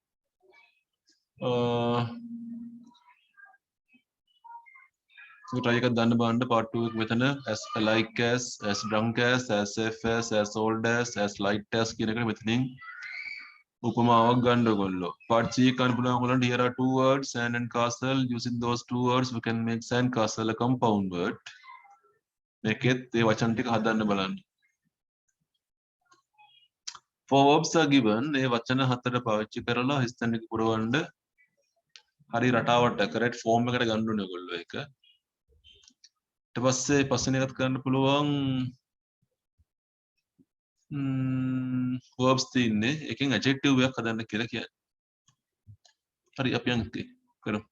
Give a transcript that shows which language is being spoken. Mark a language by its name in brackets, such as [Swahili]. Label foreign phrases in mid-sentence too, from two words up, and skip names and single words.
[English] try [Sinhala] එකක් දාන්න බලන්න [English] part 2 [Sinhala] එක මෙතන [English] as alike as drunk as safe as old as light as [Sinhala] කියන එක මෙතනින් උපමාවක් ගන්න ඔයගොල්ලෝ [English] part 3 [Sinhala] ගන්න පුළුවන් ඔයගොල්ලන්ට [English] here are two words sand and castle using those two words we can make sand castle a compound word [Sinhala] මේකෙත් ඒ වචන ටික හදන්න බලන්න [English] for verbs are given [Sinhala] ඒ වචන හතර පාවිච්චි කරලා හිස්තැන එක පුරවන්න හරි රටාවට [English] correct form [Sinhala] එකට ගන්න ඕනේ ඔයගොල්ලෝ ඒක ඊට පස්සේ පස්වෙනි එකත් කරන්න පුළුවන් verbs තියෙන්නේ එකෙන් adjective එකක් හදන්න කියලා කියන්නේ හරි අපි යන් කරමු